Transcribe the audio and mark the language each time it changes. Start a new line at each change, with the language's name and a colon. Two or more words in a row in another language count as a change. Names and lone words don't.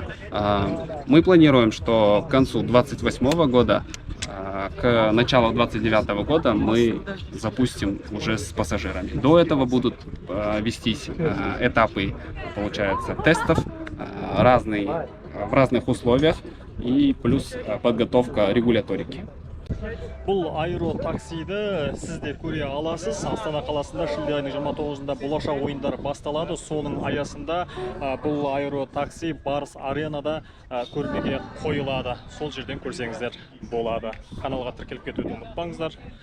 Russian: Мы планируем, что к концу 2028 года, к началу 2029 года мы запустим уже с пассажирами. До этого будут вестись этапы, получается, тестов в разных условиях и плюс подготовка регуляторики.
Kazakh: Бұл аэро таксиді сіздер көре аласыз. Астана қаласында шілде айының 29-ында болашақ ойындар басталады. Соның аясында бұл аэро такси Барыс аренада көрмеге қойылады. Сол жерден көрсеңіздер болады. Каналға тіркеліп кетуді ұмытпаңыздар.